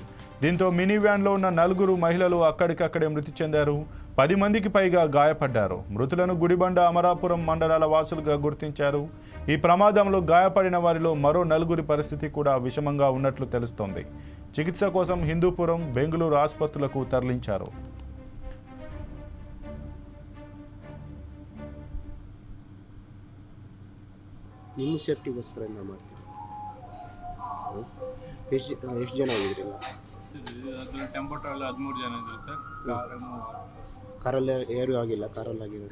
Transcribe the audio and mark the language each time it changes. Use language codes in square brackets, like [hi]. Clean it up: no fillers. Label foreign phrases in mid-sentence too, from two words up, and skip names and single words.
[te] దీంతో మినీ వ్యాన్లో ఉన్న 4 మహిళలు అక్కడికక్కడే మృతి చెందారు, 10 మందికి పైగా గాయపడ్డారు. మృతులను గుడిబండ, అమరాపురం మండలాల వాసులుగా గుర్తించారు. ఈ ప్రమాదంలో గాయపడిన వారిలో మరో 4 పరిస్థితి కూడా విషమంగా ఉన్నట్లు తెలుస్తోంది. చికిత్స కోసం హిందూపురం, బెంగళూరు ఆసుపత్రులకు తరలించారు. [kn] ನಿಮ್ಮ ಸೇಫ್ಟಿಗೋಸ್ಕರ ಏನು ಮಾಡ್ತೀವಿ? ಎಷ್ಟು ಜನ ಹೋಗಿದ್ರಲ್ಲ? ಸರ್ ಟೆಂಪೋ ಟ್ರಾವೆಲ್ 13 ಜನ ಇದ್ರು ಸರ್. ಕಾರಲ್ಲಿ ಯಾರು ಆಗಿಲ್ಲ? ಕಾರಲ್ಲಿ ಆಗಿದೆ.